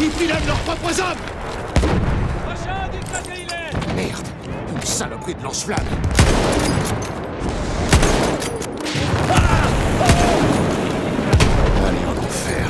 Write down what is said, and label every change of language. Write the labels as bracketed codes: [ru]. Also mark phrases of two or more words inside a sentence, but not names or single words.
[fr] Ils pilonnent leurs propres hommes! [tr] Aşağı dikkat eyle. [fr] Merde! Une saloperie de lance-flamme! Allez, en enfer!